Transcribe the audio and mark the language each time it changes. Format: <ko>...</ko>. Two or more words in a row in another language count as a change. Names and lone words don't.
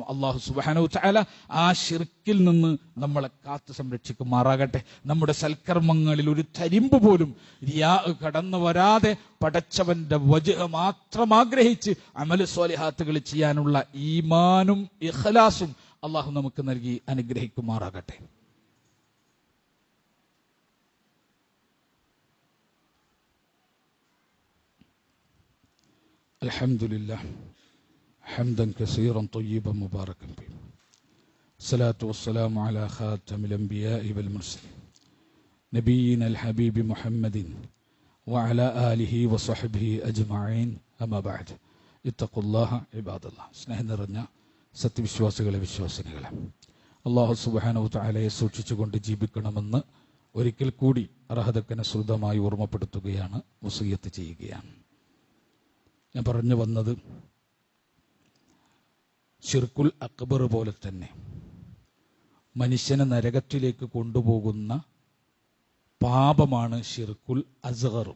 <ml>അല്ലാഹു</ml> <ar>سبحانه وتعالى</ar> <ml>ആ ശിർക്കിൽ നിന്ന് നമ്മളെ കാത്തു സംരക്ഷിക്കുമാറാകട്ടെ. നമ്മുടെ സൽക്കർമ്മങ്ങളിൽ ഒരു തരിമ്പ് പോലും റിയാ കടന്നു വരാതെ പടച്ചവന്റെ വജ്ഹ് മാത്രം ആഗ്രഹിച്ച് അമൽ സ്വാലിഹാത്തുകൾ ചെയ്യാനുള്ള ഈമാനും ഇഖ്ലാസും അല്ലാഹു നമുക്ക് നൽകി അനുഗ്രഹിക്കുമാറാകട്ടെ.</ml> <ar>الحمد لله حمدا كثيرا طيبا مباركا فيه. الصلاة والسلام على خاتم الأنبياء والمرسلين نبينا الحبيب محمد وعلى آله وصحبه أجمعين. أما بعد اتقوا الله عباد الله.</ar> <ml>സ്നേഹം നിറഞ്ഞ സത്യവിശ്വാസികളെ, വിശ്വാസിനികളെ, അല്ലാഹു സുബ്ഹാനഹു തആലയെ സൂക്ഷിച്ചുകൊണ്ട് ജീവിക്കണമെന്ന് ഒരിക്കൽ കൂടി അർഹതക്കനുസൃതമായി ഓർമ്മപ്പെടുത്തുകയാണ്, വസിയ്യത്ത് ചെയ്യുകയാണ്. ഞാൻ പറഞ്ഞു വന്നത്,</ml> <ar>الشرك الأكبر</ar> <ml>പോലെ തന്നെ മനുഷ്യനെ നരകത്തിലേക്ക് കൊണ്ടുപോകുന്ന പാപമാണ്</ml> <ar>الشرك الأصغر.</ar>